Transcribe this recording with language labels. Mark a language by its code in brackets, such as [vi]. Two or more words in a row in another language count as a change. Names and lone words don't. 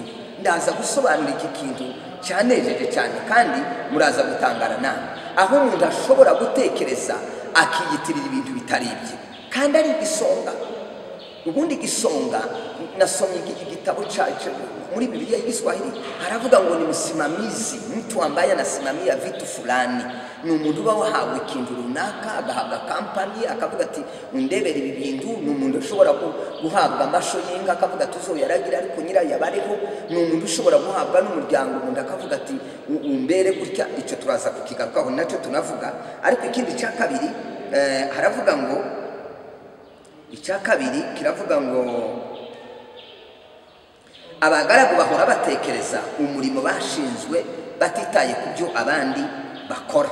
[rw] Ndaza gusobanura iki kintu cyanejeje cyane kandi muraza gutangara namwe. Aho umuntu ashobora gutekereza akiyitirira ibintu bitari ibye kandi ari igisonga. Ubundi igisonga, nasomye igitabo cyacu muri Bibiliya y'Igiswahili, haravuga ngo [sw] ni msimamizi, mtu ambaye anasimamia vitu fulani. [rw] Ni umuntu uba wahawe ikintu runaka, agahabwa kampani, akavuga ati undebere ibi bintu. Ni umuntu ushobora guhabwa amasho y'inka, akavuga ati uzoyaragira ariko nyirayo yabareho. Ni umuntu ushobora guhabwa n'umuryango, umuntu akavuga ati umbere gutya. Icyo turaza kukigarukaho nacyo tunavuga. Ariko ikindi cya kabiri haravuga ngo, icya kabiri kiravuga ngo abagaragu bahora batekereza umurimo bashinzwe batitaye ku byo abandi bakora.